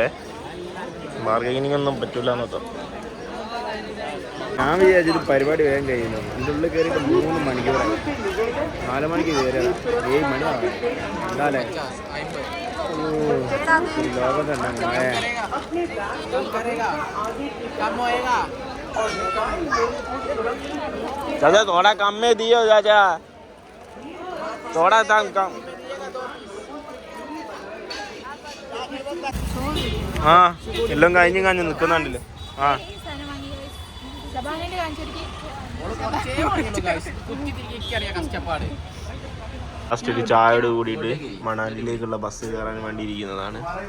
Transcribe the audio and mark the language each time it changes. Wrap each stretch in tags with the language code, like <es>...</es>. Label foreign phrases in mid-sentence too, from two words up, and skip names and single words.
<ml>ബാർഗൈനിങ് ഒന്നും പറ്റില്ല എന്നൊക്കെ. ഞാൻ വിചാരിച്ചത് പരിപാടി വേഗം കഴിയുന്നു. ഇതിൻ്റെ ഉള്ളിൽ കയറിയിട്ട് 3 മണിക്കൂറായി. 4 മണിക്ക് കയറിയതാണ്, 7 മണി ആവാം. എന്താല്ലേ ലോകം തന്നെ മായ.</ml> <hi>चाचा थोड़ा कम में दियो चाचा.</hi> <ml>തോടാ താങ്കം ആ എല്ലാം കഴിഞ്ഞ് കാഞ്ഞ് നിൽക്കുന്നുണ്ടല്ലോ ആ ലാസ്റ്റ് ഒരു ചായയോട് കൂടിയിട്ട് മണാലിയിലേക്കുള്ള ബസ് കയറാൻ വേണ്ടി ഇരിക്കുന്നതാണ്.</ml>